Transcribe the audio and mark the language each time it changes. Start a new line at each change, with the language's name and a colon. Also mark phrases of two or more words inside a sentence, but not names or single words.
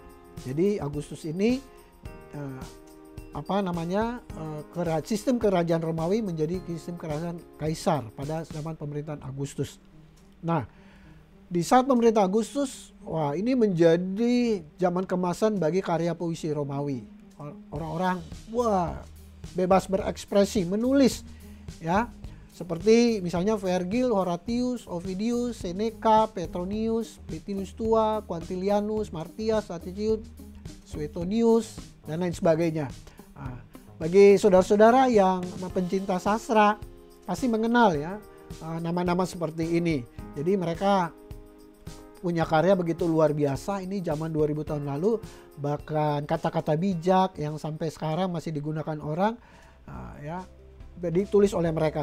Indonesian: Jadi Agustus ini sistem kerajaan Romawi menjadi sistem kerajaan kaisar pada zaman pemerintahan Agustus. Nah, di saat pemerintah Agustus, wah ini menjadi zaman kemasan bagi karya puisi Romawi. Orang-orang bebas berekspresi, menulis ya. Seperti misalnya Vergil, Horatius, Ovidius, Seneca, Petronius, Plinius Tua, Quintilianus, Martius, Aticius, Suetonius, dan lain sebagainya. Bagi saudara-saudara yang pencinta sastra pasti mengenal ya nama-nama seperti ini. Jadi mereka punya karya begitu luar biasa. Ini zaman 2000 tahun lalu, bahkan kata-kata bijak yang sampai sekarang masih digunakan orang ya ditulis oleh mereka.